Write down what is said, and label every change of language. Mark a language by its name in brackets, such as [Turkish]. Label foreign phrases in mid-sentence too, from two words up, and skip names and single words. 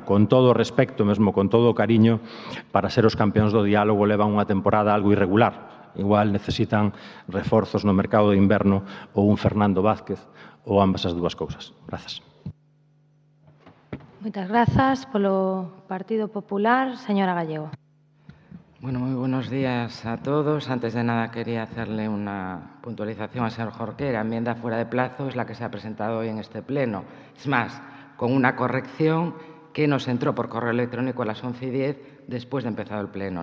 [Galician] Con todo o respecto, mesmo con todo o cariño, para ser os campeóns do diálogo levan unha temporada algo irregular. Igual necesitan reforzos no mercado de inverno ou un Fernando Vázquez, ou ambas as dúas cousas. Grazas. Moitas grazas. Polo Partido Popular, señora Gallego. [Spanish] Bueno, muy buenos días a todos. Antes de nada quería hacerle una puntualización al señor Jorquera. Enmienda fuera de plazo es la que se ha presentado hoy en este pleno. Es más, con una corrección que nos entró por correo electrónico a las 11:10 después de empezado el pleno.